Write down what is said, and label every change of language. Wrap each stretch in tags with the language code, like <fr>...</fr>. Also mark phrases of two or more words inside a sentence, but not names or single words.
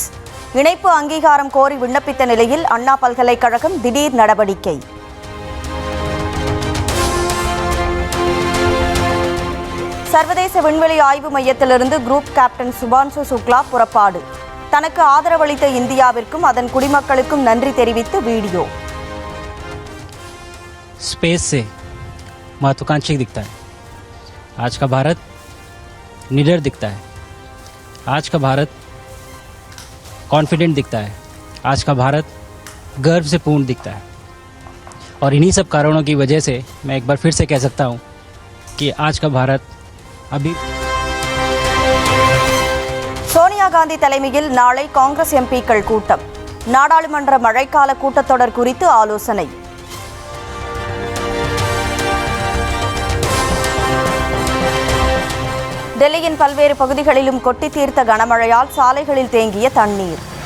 <ta>இணைப்பு அங்கீகாரம் கோரி விண்ணப்பித்த நிலையில் அண்ணா பல்கலைக்கழகம் திடீர் நடவடிக்கை. சர்வதேச விண்வெளி ஆய்வு மையத்திலிருந்து குரூப் கேப்டன் சுபான்சு சுக்லா புறப்பாடு. தனக்கு ஆதரவளித்த இந்தியாவிற்கும் அதன் குடிமக்களுக்கும் நன்றி தெரிவித்து வீடியோ.</ta> <hi>स्पेस से महत्वाकांक्षी दिखता है। आज का भारत निडर दिखता है। आज का भारत कॉन्फिडेंट दिखता है। आज का भारत गर्व से पूर्ण दिखता है। और इन्हीं सब कारणों की वजह से मैं एक बार फिर से कह सकता हूँ कि आज का भारत अभी.</hi> <ta>சோனியா காந்தி தலைமையில் நாளை காங்கிரஸ் எம்பிக்கள் கூட்டம். நாடாளுமன்ற மழைக்கால கூட்டத்தொடர் குறித்து ஆலோசனை. டெல்லியின் பல்வேறு பகுதிகளிலும் கொட்டி தீர்த்த கனமழையால் சாலைகளில் தேங்கிய தண்ணீர்.</ta>